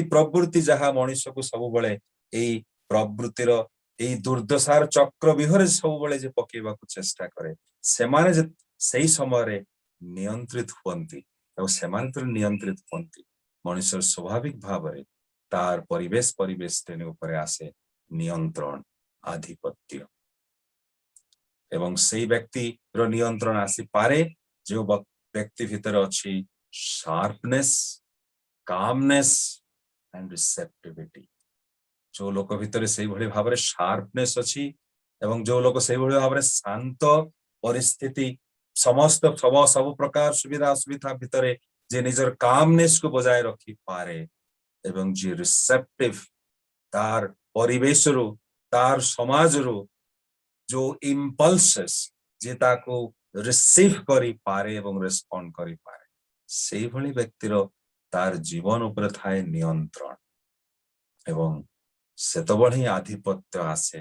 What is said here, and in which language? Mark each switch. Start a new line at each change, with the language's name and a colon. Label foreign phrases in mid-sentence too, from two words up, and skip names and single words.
Odia: ପ୍ରବୃତ୍ତି ଯାହା ମଣିଷକୁ ସବୁବେଳେ ଏଇ ପ୍ରବୃତ୍ତିର ଏଇ ଦୁର୍ଦ୍ଦଶାର ଚକ୍ର ବିହରେ ସବୁବେଳେ ଯେ ପକେଇବାକୁ ଚେଷ୍ଟା କରେ, ସେମାନେ ଯେ ସେଇ ସମୟରେ ନିୟନ୍ତ୍ରିତ ହୁଅନ୍ତି ଏବଂ ସେମାନେ ଯେତେବେଳେ ନିୟନ୍ତ୍ରିତ ହୁଅନ୍ତି ମଣିଷର ସ୍ୱାଭାବିକ ଭାବରେ ତାର ପରିବେଶ ଶ୍ରେଣୀ ଉପରେ ଆସେ ନିୟନ୍ତ୍ରଣ ଆଧିପତ୍ୟ ଏବଂ ସେଇ ବ୍ୟକ୍ତିର ନିୟନ୍ତ୍ରଣ ଆସିପାରେ ଯେଉଁ ବ୍ୟକ୍ତି ଭିତରେ ଅଛି
English: sharpness, calmness and receptivity।
Odia: ଯୋଉ ଲୋକ ଭିତରେ ସେଇଭଳି ଭାବରେ sharpness ଅଛି ଏବଂ ଯୋଉ ଲୋକ ସେଇଭଳି ଭାବରେ ଶାନ୍ତ ପରିସ୍ଥିତି ସମସ୍ତ ସବୁ ପ୍ରକାର ସୁବିଧା ଅସୁବିଧା ଭିତରେ ଯେ ନିଜର calmness କୁ ବଜାୟ ରଖିପାରେ ଏବଂ ଯିଏ receptive ତାର ପରିବେଶରୁ ତାର ସମାଜରୁ ଯୋଉ impulses ଯେ ତାକୁ ରିସିଭ କରିପାରେ ଏବଂ ରେସ୍ପଣ୍ଡ କରିପାରେ, ସେଇଭଳି ବ୍ୟକ୍ତିର ତାର ଜୀବନ ଉପରେ ଥାଏ ନିୟନ୍ତ୍ରଣ ଏବଂ ସେତେବେଳେ ହିଁ ଆଧିପତ୍ୟ ଆସେ।